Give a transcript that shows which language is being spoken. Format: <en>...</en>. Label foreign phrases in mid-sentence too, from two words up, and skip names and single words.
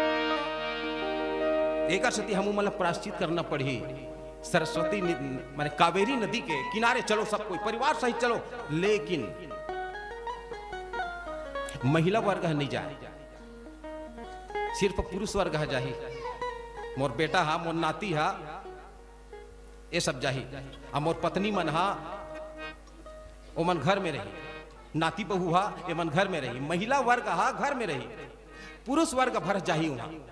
<hne>एक सती हमू माला प्रायश्चित करना पड़ी सरस्वती माने कावेरी नदी के किनारे चलो सब कोई परिवार सहित चलो लेकिन महिला वर्ग नहीं जाए सिर्फ पुरुष वर्ग है जाही मोर बेटा हा मोर नाती हा ये सब जाही आ मोर पत्नी मन हा ओ मन घर में रही नाती बहू हा ये मन घर में रही महिला वर्ग हा घर में रही पुरुष वर्ग भर जाही वहां</hne>